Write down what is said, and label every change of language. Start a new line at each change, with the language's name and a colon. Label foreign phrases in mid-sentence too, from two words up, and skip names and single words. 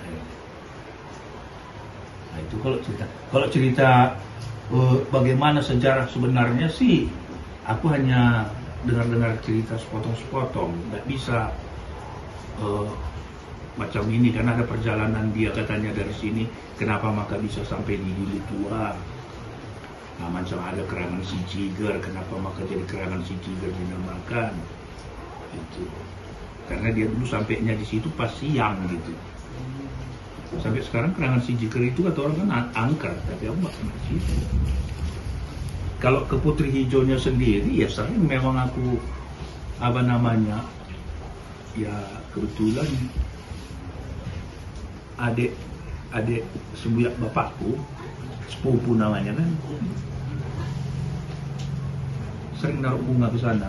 Indonesian: Nah itu kalau cerita bagaimana sejarah sebenarnya sih, aku hanya dengar cerita sepotong-sepotong, nggak bisa macam ini karena ada perjalanan dia katanya dari sini, kenapa maka bisa sampai di Gili Tua. Nah, macam ada kerangan si Ciger, kenapa maka jadi kerangan si Ciger dinamakan itu karena dia dulu sampainya di situ pas siang gitu. Sampai sekarang kerangan si Ciger itu kata orang kan angker, tapi aku nggak pernah sih. Kalau ke Putri Hijaunya sendiri ya sering memang aku apa namanya ya kebetulan adik sebuyak bapakku, sepupu namanya kan, sering naruh bunga ke sana.